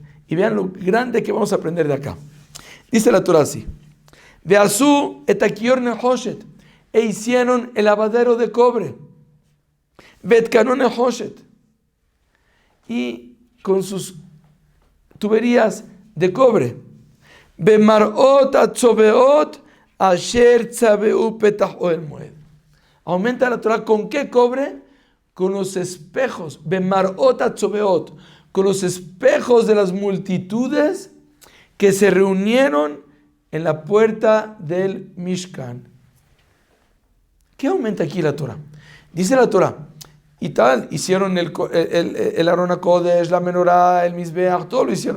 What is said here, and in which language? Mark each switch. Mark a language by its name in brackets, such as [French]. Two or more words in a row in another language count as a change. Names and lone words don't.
[Spanish] Y vean lo grande que vamos a aprender de acá. Dice la Torá así. [Hebrew] ויעשו את כיור נחושת, [Spanish] e hicieron el lavadero de cobre. [Hebrew] ואת כנו נחושת, [Spanish] y con sus tuberías de cobre. [Hebrew] במראות הצובאות אשר צבאו פתח אוהל מועד. [Spanish] Aumenta la Torá, ¿con qué cobre? Con los espejos, [Hebrew] במראות הצובאות, [Spanish] con los espejos de las multitudes que se reunieron en la puerta del Mishkan. ¿Qué aumenta aquí la Torá? Dice la Torá, y tal, hicieron el [Hebrew] ארון הקודש, [Spanish] la menorá, el Mizbeach, todo lo hicieron.